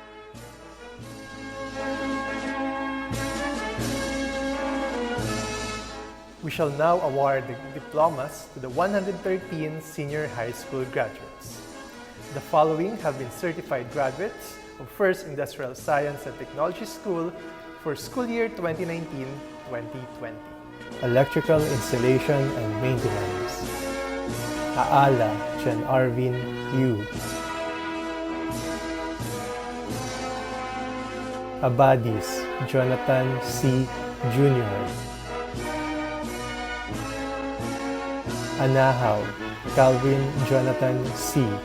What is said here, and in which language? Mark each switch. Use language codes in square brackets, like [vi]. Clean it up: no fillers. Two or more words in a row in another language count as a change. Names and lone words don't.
[en] We shall now award the diplomas to the 113 senior high school graduates. The following have been certified graduates of First Industrial Science and Technology School for school year 2019-2020. Electrical Installation and Maintenance. Aala Jan Arvin Yu. Abadis Jonathan C. Jr. Anahaw Calvin Jonathan C.